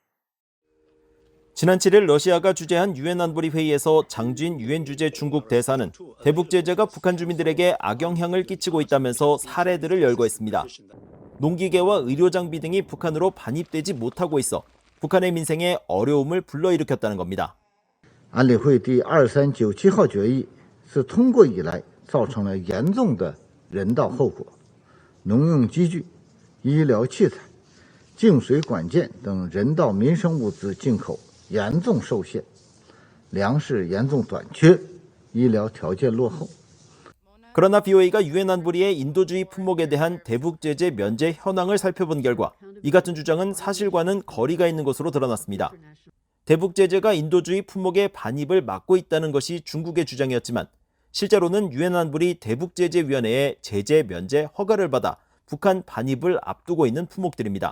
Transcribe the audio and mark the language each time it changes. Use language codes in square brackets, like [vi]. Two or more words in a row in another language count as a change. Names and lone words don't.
[ko] 지난 7일 러시아가 주재한 유엔 안보리 회의에서 장진 유엔 주재 중국 대사는 대북 제재가 북한 주민들에게 악영향을 끼치고 있다면서 사례들을 열거했습니다. 농기계와 의료 장비 등이 북한으로 반입되지 못하고 있어 북한의 민생에 어려움을 불러일으켰다는 겁니다. [zh] 安理会第2397号决议是通过以来造成了严重的人道后果，农用机具、医疗器材、净水管件等人道民生物资进口严重受限，粮食严重短缺，医疗条件落后。 [ko] 그러나 BOA가 유엔 안보리의 인도주의 품목에 대한 대북 제재 면제 현황을 살펴본 결과 이 같은 주장은 사실과는 거리가 있는 것으로 드러났습니다. 대북 제재가 인도주의 품목의 반입을 막고 있다는 것이 중국의 주장이었지만 실제로는 유엔 안보리 대북제재위원회의 제재 면제 허가를 받아 북한 반입을 앞두고 있는 품목들입니다.